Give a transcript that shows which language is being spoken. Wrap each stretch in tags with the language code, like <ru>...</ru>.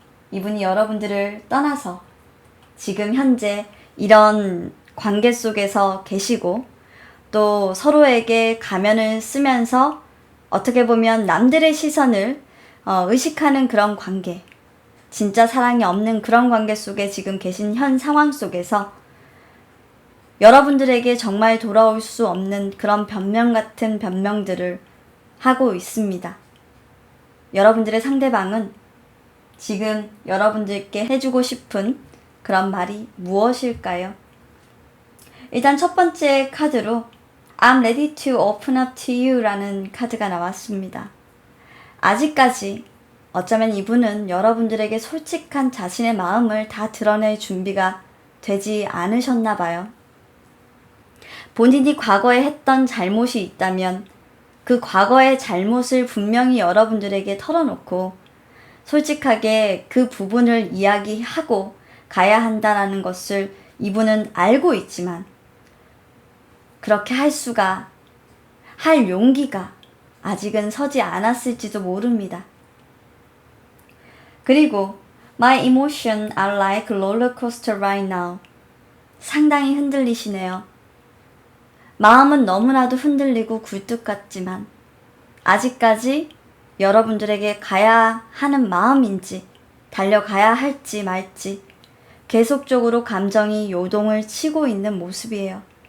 <ko>이분이 여러분들을 떠나서 지금 현재 이런 관계 속에서 계시고 또 서로에게 가면을 쓰면서 어떻게 보면 남들의 시선을 의식하는 그런 관계, 진짜 사랑이 없는 그런 관계 속에 지금 계신 현 상황 속에서 여러분들에게 정말 돌아올 수 없는 그런 변명 같은 변명들을 하고 있습니다. 여러분들의 상대방은 지금 여러분들께 해주고 싶은 그런 말이 무엇일까요? 일단 첫 번째 카드로</ko> <en>I'm ready to open up to you</en> <ko>라는 카드가 나왔습니다. 아직까지 어쩌면 이분은 여러분들에게 솔직한 자신의 마음을 다 드러낼 준비가 되지 않으셨나 봐요. 본인이 과거에 했던 잘못이 있다면 그 과거의 잘못을 분명히 여러분들에게 털어놓고 솔직하게 그 부분을 이야기하고 가야 한다는 것을 이분은 알고 있지만 그렇게 할 용기가 아직은 서지 않았을지도 모릅니다. 그리고</ko> <en>My emotions are like roller coaster right now.</en> <ko>상당히 흔들리시네요. 마음은 너무나도 흔들리고 굴뚝 같지만 아직까지 여러분들에게 가야 하는 마음인지 달려가야 할지 말지 계속적으로 감정이 요동을 치고 있는 모습이에요.</ko>